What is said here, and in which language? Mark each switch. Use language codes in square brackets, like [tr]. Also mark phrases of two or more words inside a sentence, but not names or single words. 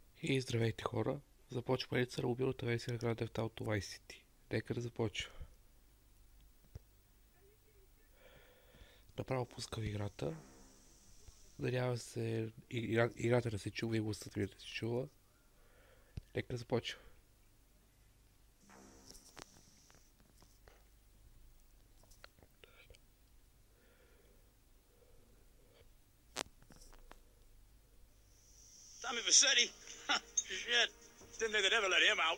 [bg] И здравейте хора, започва лица на мобилната версия на Grand Theft Auto Vice City. Нека да започва. Направо пускам играта. Надявам се играта да се чува и гласът ми да се чува. Нека да започва. [en] Tommy Vassetti? Shit. Didn't think they'd ever let him out.